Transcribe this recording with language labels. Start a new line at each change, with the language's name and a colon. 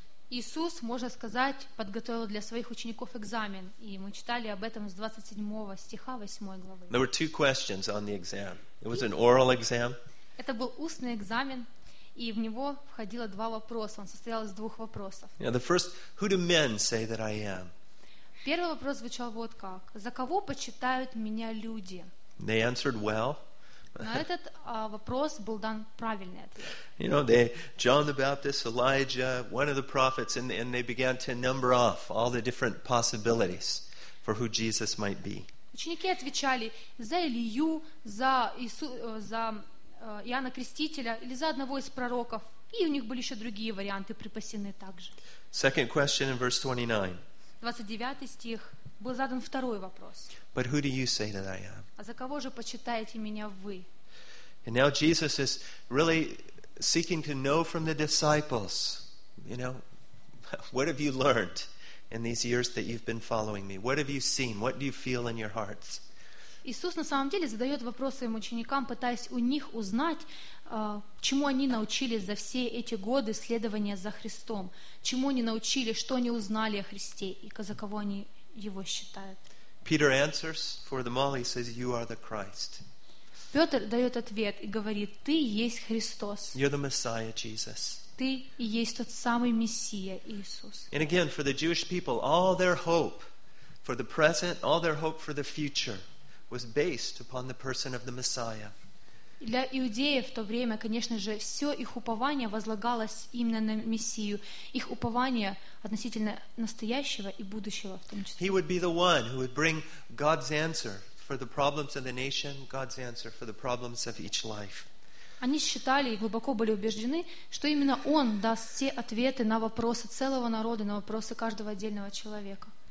Russian: Иисус, можно сказать, подготовил для своих учеников экзамен. И мы читали об этом с 27 стиха 8 главы.
English: There were two questions on the exam. It was an oral exam.
Russian: Это был устный экзамен. И в него входило два вопроса. Он состоял из двух вопросов.
English: Yeah, the first, who do men say that I am?
Russian: Первый вопрос звучал вот как. За кого почитают меня люди?
English: They answered well.
Russian: На этот вопрос был дан правильный ответ.
English: You know, they, John the Baptist, Elijah, one of the prophets, and they began to number off all the different possibilities for who Jesus might be.
Russian: Ученики отвечали за Илью, за Иисуса, за Иоанна Крестителя или за одного из пророков. И у них были еще другие варианты припасены также.
English: Second question in verse 29.
Russian: 29 стих. Был задан второй вопрос.
English: But who do you say that I am?
Russian: А за кого же почитаете меня вы?
English: And now Jesus is really seeking to know from the disciples, you know, what have you learned in these years that you've been following me? What have you seen? What do you feel in your hearts?
Russian: Иисус на самом деле задает вопрос своим ученикам, пытаясь у них узнать, чему они научились за все эти годы следования за Христом, чему они научили, что они узнали о Христе и за кого они его считают.
English: Peter answers for them all. He says, "You are the Christ."
Russian: Петр дает ответ и говорит: "Ты есть Христос."
English: You're the Messiah, Jesus.
Russian: Ты и есть тот самый Мессия, Иисус.
English: And again, for the Jewish people, all their hope for the present, all their hope for the future. Was based upon the person of the Messiah.
Russian: Для иудеев в то время, конечно же, все их упование возлагалось именно на Мессию, их упование относительно настоящего и будущего в том числе.
English: He would be the one who would bring God's answer for the problems of the nation, God's answer for the problems of each life.
Russian: Они считали и глубоко были убеждены, что именно Он даст все ответы на вопросы целого народа, на вопросы каждого отдельного человека.